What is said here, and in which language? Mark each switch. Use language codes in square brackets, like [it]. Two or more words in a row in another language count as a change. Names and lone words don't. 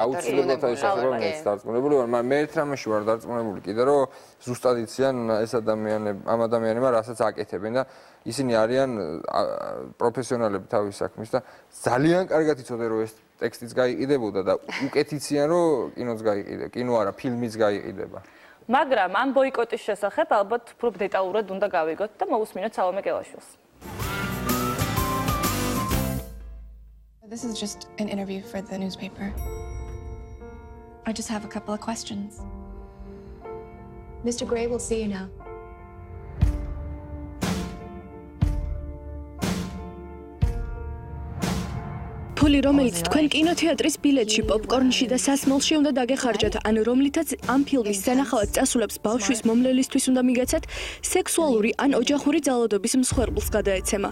[ka] აუცილებლად აისახება, მეც დარწმუნებული ვარ, მაგრამ მე ერთ რამაში ვარ დარწმუნებული კიდე, რომ ზუსტად იციან ეს ამ ადამიანებმა რასაც აკეთებენ და ისინი არიან პროფესიონალები თავის საქმის და ძალიან კარგად იცოდნენ, რომ ეს ტექსტიც გაიყიდებოდა და უკეთ იციან, რომ კინოც გაიყიდა, კინო არა, ფილმიც გაიყიდება. მაგრამ ამ ბოიკოტის შესახებ ალბათ უფრო დეტალურად უნდა გავიგოთ და მოვუსმინოთ სალომე კელაშვილს. [en] This is just an interview for the newspaper. I just have a couple of questions. Mr. Gray will see you now. [ka] ფული, რომელიც თქვენ კინოთეატრის ბილეთში, პოპკორნში და სასმელში უნდა დაგეხარჯათ, ან რომლითაც ამ ფილმის სანახავად წასულებს ბავშვის მომვლელისთვის უნდა მიგეცათ, სექსუალური ან ოჯახური ძალადობის მსხვერპლს გადაეცემა.